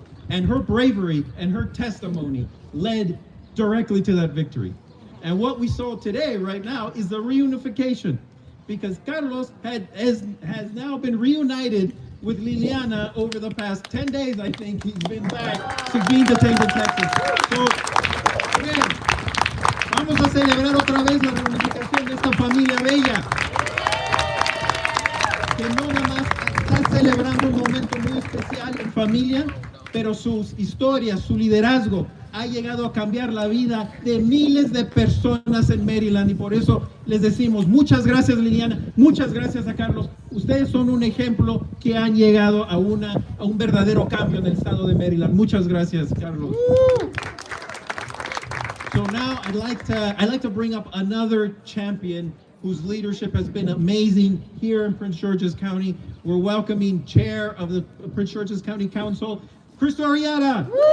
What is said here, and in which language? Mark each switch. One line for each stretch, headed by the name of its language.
English: And her bravery and her testimony led directly to that victory. And what we saw today, right now, is the reunification, because Carlos has now been reunited with Liliana over the past 10 days, I think. He's been back since being detained in Texas.
Spanish: So, bien, vamos a celebrar otra vez la reunificación de esta familia bella, que no nada más está celebrando un momento muy especial en familia, pero sus historias, su liderazgo ha llegado a cambiar la vida de miles de personas en Maryland, y por eso les decimos muchas gracias, Liliana, muchas gracias a Carlos. Ustedes son un ejemplo que han llegado a un verdadero cambio en el estado de Maryland. Muchas gracias, Carlos.
English: So now I'd like to bring up another champion whose leadership has been amazing here in Prince George's County. We're welcoming Chair of the Prince George's County Council, Chris Arrieta.